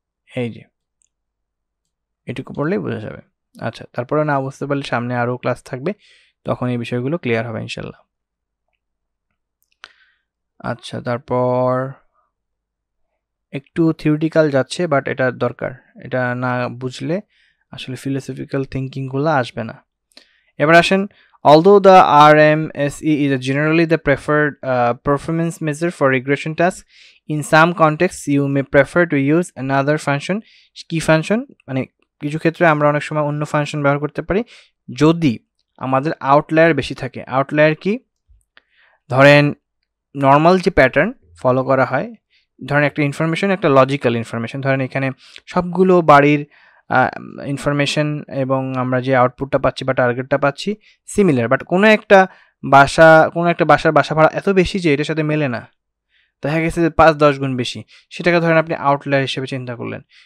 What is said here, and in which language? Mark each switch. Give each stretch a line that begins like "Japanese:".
Bangla: এই যে এটুকু পড়লেই বোঝা যাবে। আচ্ছা, তারপরে না বুঝতে পারলে সামনে আরও ক্লাস থাকবে, তখন এই বিষয়গুলো ক্লিয়ার হবে ইনশাল্লাহ। আচ্ছা, তারপর একটু থিওরিটিক্যাল যাচ্ছে, বাট এটা দরকার, এটা না বুঝলে আসলে ফিলোসফিক্যাল থিঙ্কিংগুলো আসবে না। এবার আসেন,
English: although the RMSE is generally the preferred performance measure for regression tasks, in some contexts you may prefer to use another function।
Bangla: কি ফাংশন? মানে কিছু ক্ষেত্রে আমরা অনেক সময় অন্য ফাংশন ব্যবহার করতে পারি যদি আমাদের আউটলায়ার বেশি থাকে। আউটলায়ার কি? ধরেন নর্মাল যে প্যাটার্ন ফলো করা হয়, ধরেন একটা ইনফরমেশন, একটা লজিক্যাল ইনফরমেশন, ধরেন এখানে সবগুলো বাড়ির ইনফরমেশন এবং আমরা যে আউটপুটটা পাচ্ছি বা টার্গেটটা পাচ্ছি সিমিলার, বাট কোনো একটা বাসার বাসা ভাড়া এত বেশি যে এটার সাথে মেলে না, দেখা গেছে যে 5-10 গুণ বেশি, সেটাকে ধরেন আপনি আউটলায়ার হিসেবে চিন্তা করলেন।